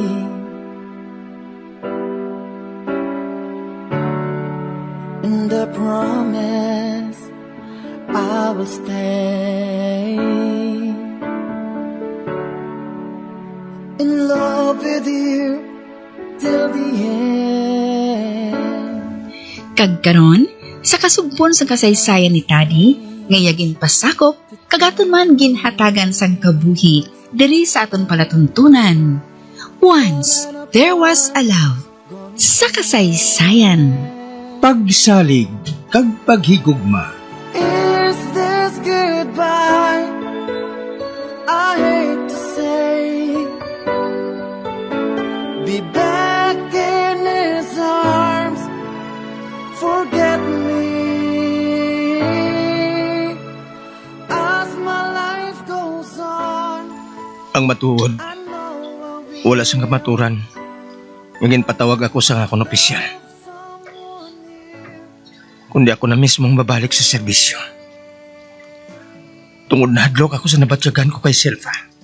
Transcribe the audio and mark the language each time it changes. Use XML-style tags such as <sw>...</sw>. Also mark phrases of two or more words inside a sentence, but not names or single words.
<en>And I promise I will stay in love with you till the end.</en> <hil>Kagkaron, sa kasugpon sa kasaysayan ni Tadi, ngayagin pasakop, kagaton man ginhatagan sang kabuhi, diri sa aton palatuntunan.</hil> <en>Once, there was a love.</en> <hil>Sa kasaysayan. Pagsalig kag paghigugma.</hil> <en>Is this goodbye? I hate to say, be back in his arms, forget me as my life goes on.</en> <hil>Ang matuod,</hil> <en>I know I'll be</en> <hil>wala siyang kamaturan. Ngin patawag ako sa akong opisyal. Kundi ako na mismong babalik sa serbisyo. Tungod na hadlok ako sa nabatyagan ko kay Selva.</hil>